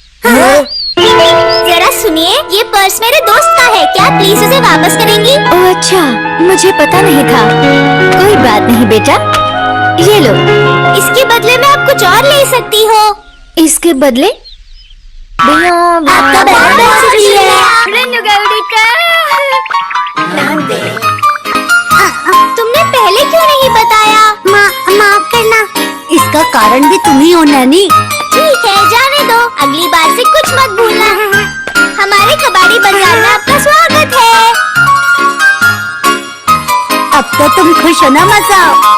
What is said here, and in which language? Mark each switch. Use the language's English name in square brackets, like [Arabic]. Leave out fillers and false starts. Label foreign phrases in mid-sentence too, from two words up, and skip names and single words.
[Hindi] जरा सुनिए, ये पर्स मेरे दोस्त का है, क्या प्लीज उसे वापस करेंगी? ओह अच्छा, मुझे पता नहीं था। कोई बात नहीं बेटा, ये लो। इसके बदले में आप कुछ और ले सकती हो। इसके बदले? आपका बहुत बहुत शुक्रिया। [Japanese] 俺のが売れた。なんで [Hindi] तुमने पहले क्यों नहीं बताया? माफ करना, इसका कारण भी तुम ही हो नैनी। ठीक है, जाने दो, अगली बार से कुछ मत भूलना। हमारे कबाड़ी बाजार में आपका स्वागत है। अब तो तुम खुश हो ना मसाओ?